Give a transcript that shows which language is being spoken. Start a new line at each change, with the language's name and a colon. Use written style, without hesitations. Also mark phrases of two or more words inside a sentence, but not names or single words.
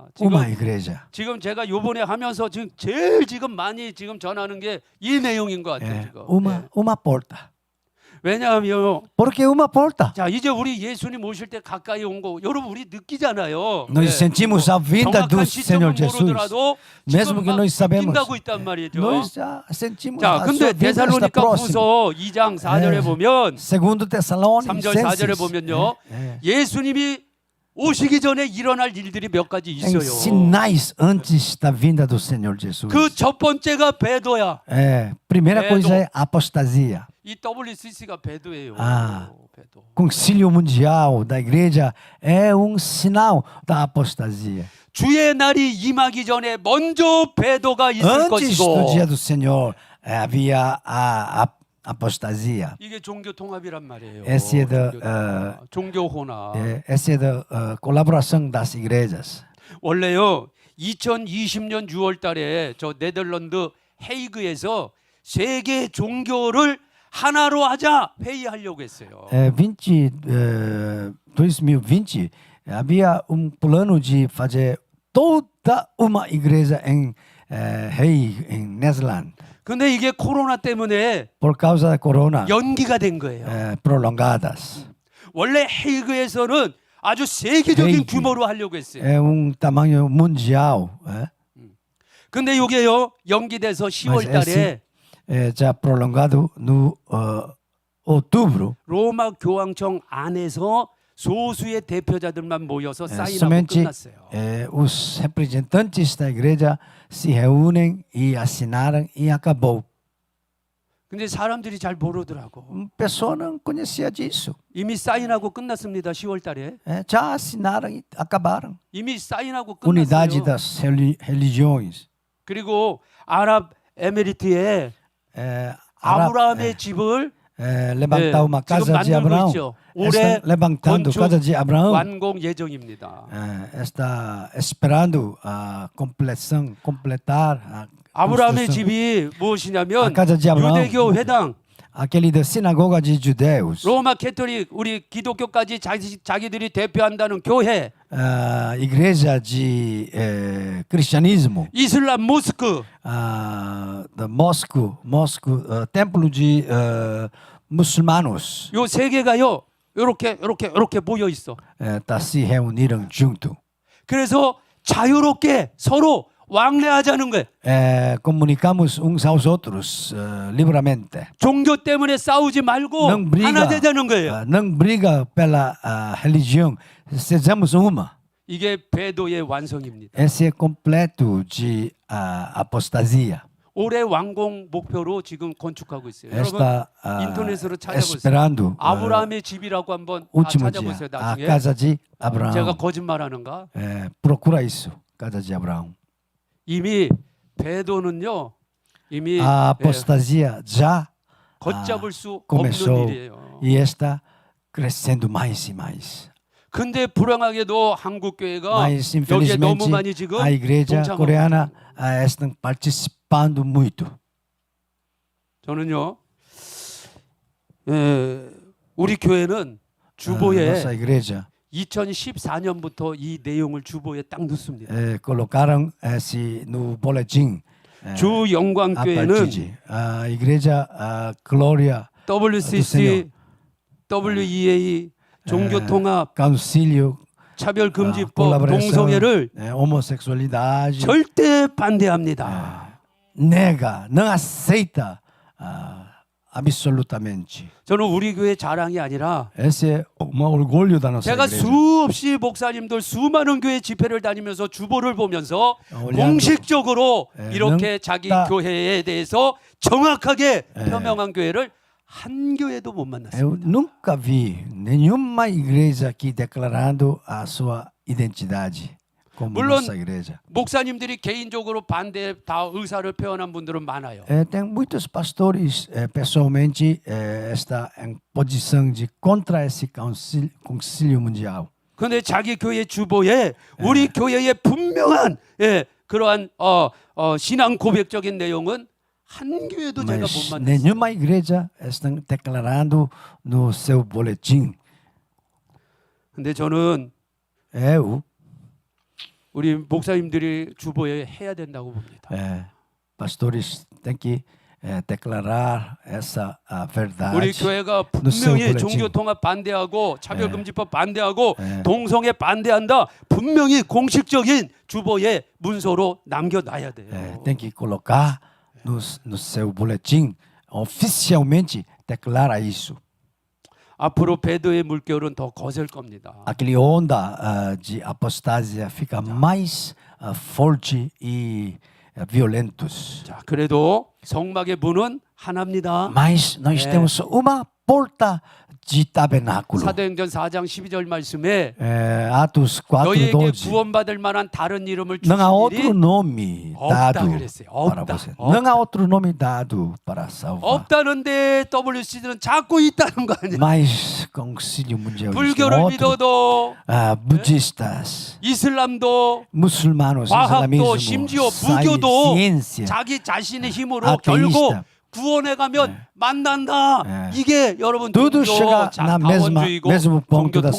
Portuguese: Uma igreja.
Korean: 지금 제가 요번에 하면서 지금 제일 지금 많이 지금 전하는 게 이 내용인 것 같아요. 지금.
Portuguese: Uma porta.
Korean: 왜냐하면
Portuguese: Porque uma porta.
Korean: 자, 이제 우리 예수님 오실 때 가까이 온 거 여러분 우리 느끼잖아요.
Portuguese: Nós sentimos a vinda do
Korean: 정확한
Portuguese: Senhor
Korean: 시점은
Portuguese: Jesus.
Korean: 모르더라도
Portuguese: Mesmo
Korean: 지금
Portuguese: que
Korean: 막
Portuguese: nós sabemos.
Korean: 느낀다고 있단 말이죠.
Portuguese: Nós já sentimos
Korean: 자,
Portuguese: a
Korean: 근데
Portuguese: sua vinda está
Korean: 데살로니가
Portuguese: próxima.
Korean: 후서 2장 4절에 보면
Portuguese: Segundo
Korean: 3절 4절에
Portuguese: Tessalonicenses.
Korean: 보면요. 예수님이 오시기 전에 일어날 일들이 몇 가지
Portuguese: Tem
Korean: 있어요.
Portuguese: sinais antes da vinda do Senhor Jesus.
Korean: 그 첫 번째가 배도야.
Portuguese: Primeira
Korean: Bedo.
Portuguese: coisa é apostasia.
Korean: 이 WCC가 배도예요. 아. 배도.
Portuguese: Concílio Mundial da Igreja é sinal da apostasia.
Korean: 주의 날이 임하기 전에 먼저 배도가 있을
Portuguese: Antes do
Korean: 것이고
Portuguese: dia do Senhor havia a apostasia.
Korean: 이게 종교 통합이란 말이에요.
Portuguese: Esse é da,
Korean: 종교 통합. 종교 혼합.
Portuguese: Essa é da colaboração das igrejas.
Korean: 원래요 2020년 6월 달에 저 네덜란드 헤이그에서 세계 종교를 하나로 하자 회의하려고 했어요.
Portuguese: 2020 havia plano de fazer toda uma igreja em Hague, em Netherlands.
Korean: 근데 이게 코로나 때문에
Portuguese: Por causa da corona,
Korean: 연기가 된 거예요.
Portuguese: prolongadas.
Korean: 원래 헤이그에서는 아주 세계적인 헤이그. 규모로 하려고 했어요.
Portuguese: É tamanho mundial.
Korean: 근데 이게요 연기돼서 10월
Portuguese: Mas
Korean: 달에
Portuguese: já prolongado no outubro.
Korean: 로마 교황청 안에서 소수의 대표자들만 모여서 사인하고
Portuguese: Somente
Korean: 끝났어요.
Portuguese: os representantes da igreja se reúnem e assinaram e acabou.
Korean: 근데 사람들이 잘 모르더라고.
Portuguese: Pessoa não conhecia disso.
Korean: 이미 사인하고 끝났습니다. 10월 달에.
Portuguese: Já assinaram e acabaram.
Korean: 이미 사인하고
Portuguese: Unidade
Korean: 끝났어요.
Portuguese: das religiões.
Korean: 그리고 아랍 에미리트에 아브라함의 집을
Portuguese: Levantar uma
Korean: 지금
Portuguese: casa de
Korean: 만들고
Portuguese: Abraão.
Korean: 있죠. 올해
Portuguese: Está levantando
Korean: 건축
Portuguese: casa de Abraão.
Korean: 완공 예정입니다.
Portuguese: Está esperando a completar a
Korean: 아브라함의
Portuguese: construção.
Korean: 집이 무엇이냐면 아,
Portuguese: casa de Abraão.
Korean: 유대교 회당,
Portuguese: Aquele da sinagoga de judeus.
Korean: 로마 캐토릭, 우리 기독교까지 자기들이 대표한다는 교회,
Portuguese: Igreja de cristianismo.
Korean: 이슬람 모스크,
Portuguese: Da Moscou, templo de muçulmanos.
Korean: 요 세 개가요. 이렇게 모여 있어.
Portuguese: Se reuniram junto.
Korean: 그래서 자유롭게 서로 왕래하자는 거예요.
Portuguese: Comunicamos uns aos outros livremente.
Korean: 종교 때문에 싸우지 말고
Portuguese: Não briga,
Korean: 하나 되자는 거예요.
Portuguese: não briga pela religião. Sejamos uma.
Korean: 이게 배도의 완성입니다.
Portuguese: Esse é completo de apostasia.
Korean: 올해 완공 목표로 지금 건축하고 있어요. 여러분
Portuguese: Está
Korean: 인터넷으로 찾아보세요.
Portuguese: esperando
Korean: 아브라함의 집이라고 한번 다
Portuguese: último
Korean: 찾아보세요.
Portuguese: dia a
Korean: 나중에
Portuguese: casa de
Korean: 제가
Portuguese: Abraão.
Korean: 거짓말하는가?
Portuguese: Procura isso, casa de Abraão.
Korean: 이미 배도는요. 이미
Portuguese: A
Korean: 예,
Portuguese: apostasia já
Korean: 걷잡을 수
Portuguese: começou
Korean: 없는 일이에요.
Portuguese: e está crescendo mais e mais.
Korean: 근데 불행하게도 한국 교회가
Portuguese: Mas
Korean: 여기에 너무
Portuguese: infelizmente
Korean: 많이 지금
Portuguese: a igreja
Korean: 동참하고
Portuguese: coreana está participando muito.
Korean: 저는요. 우리 교회는 주보에
Portuguese: Nossa igreja
Korean: 2014년부터 이 내용을 주보에 딱 넣습니다.
Portuguese: colocaram esse no boletim.
Korean: 주
Portuguese: A
Korean: 영광교회는
Portuguese: partir de a igreja Glória
Korean: WCC, WEA, 종교통합,
Portuguese: Concílio,
Korean: 차별금지법,
Portuguese: colaboração,
Korean: 동성애를
Portuguese: homossexualidade,
Korean: 절대 반대합니다.
Portuguese: nega, não aceita absolutamente.
Korean: 저는 우리 교회 자랑이 아니라
Portuguese: Esse é um orgulho da nossa
Korean: 제가
Portuguese: igreja.
Korean: 수없이 목사님들 수많은 교회 집회를 다니면서 주보를 보면서 올려놓고, 공식적으로 예, 이렇게 자기 다- 교회에 대해서 정확하게 표명한 교회를 한 교회도 못 만났어요.
Portuguese: Eu nunca vi nenhuma igreja aqui declarando a sua identidade como
Korean: 물론
Portuguese: nossa igreja.
Korean: 목사님들이 개인적으로 반대 다 의사를 표현한 분들은 많아요.
Portuguese: Tem muitos pastores pessoalmente está em posição de contra esse concílio mundial.
Korean: 그런데 자기 교회 주보에 우리 교회의 분명한 그러한 신앙 고백적인 내용은 한 교회도 제가 못
Portuguese: Mas
Korean: 만났어요.
Portuguese: nenhuma igreja está declarando no seu boletim.
Korean: 근데 저는
Portuguese: Eu,
Korean: 우리 목사님들이 주보에 해야 된다고 봅니다.
Portuguese: pastores têm que declarar essa verdade.
Korean: 우리 교회가
Portuguese: no seu
Korean: 분명히
Portuguese: boletim.
Korean: 종교 통합 반대하고 차별금지법 반대하고 동성애 반대한다. 분명히 공식적인 주보에 문서로 남겨놔야 돼요.
Portuguese: Tem que colocar no seu boletim oficialmente declara isso.
Korean: 앞으로 배도의 물결은 더 거셀 겁니다.
Portuguese: Aquele onda de apostasia fica mais forte e violentos.
Korean: 자, 그래도 성막의 문은 하나입니다.
Portuguese: Mas nós temos uma porta de tabernáculo.
Korean: 사도행전 4장 12절 말씀에
Portuguese: Atos
Korean: 너희에게
Portuguese: 4:12.
Korean: 구원받을 만한 다른 이름을
Portuguese: Não há
Korean: 주신
Portuguese: outro
Korean: 일이
Portuguese: nome
Korean: 없다
Portuguese: dado
Korean: 그랬어요.
Portuguese: para
Korean: 없다.
Portuguese: você. Não há outro nome dado para salvar.
Korean: 없다는데 WC는 자꾸 있다는 거 아니야.
Portuguese: Mas concílio mundial diz que
Korean: 불교를
Portuguese: outro,
Korean: 믿어도
Portuguese: budistas,
Korean: 이슬람도
Portuguese: muçulmanos,
Korean: 과학도
Portuguese: islamismo,
Korean: 심지어 무교도
Portuguese: ciência,
Korean: 자기 자신의 힘으로
Portuguese: 아테이스트.
Korean: 결국 구원에 가면 만난다. 이게 여러분
Portuguese: tudo
Korean: 종교
Portuguese: chega na
Korean: 다원주의고
Portuguese: mesmo ponto
Korean: 종교
Portuguese: da